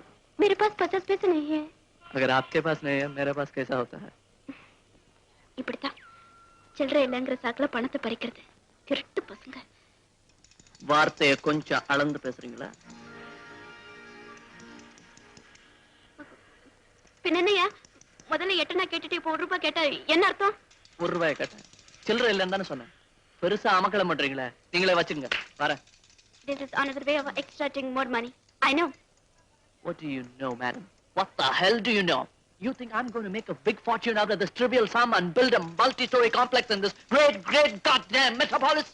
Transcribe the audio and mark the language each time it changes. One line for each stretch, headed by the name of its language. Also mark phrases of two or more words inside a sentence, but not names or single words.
Hindi: मेरे पास 50 पैसे नहीं है. अगर आपके पास नहीं है, मेरे पास कैसा होता है?
Tamil: இப்படித்தான் சில்லறை இல்லைங்கிற சாக்குல பணத்தை பறிக்கிறது திருட்டு பசங்க. வார்த்தையை கொஞ்சம் அளந்து பேசுறீங்களா? பின்ன என்னையா முதல்ல 8 கேட்டுட்டு இப்போ 1 ரூபாய் கேட்டா என்ன அர்த்தம்? 1 ரூபாய் கேட்டேன், சில்லறை இல்லைன்னு தானே சொன்னேன். பெருசா அமக்கலம் பண்றீங்களே, நீங்களே வச்சுங்க. வரேன்.
English: This is another way of extracting more money. I know. What do you know, madam? What the hell do you know? You think I'm going to make a big fortune out of this trivial sum and build a multi-story complex in this great goddamn metropolis?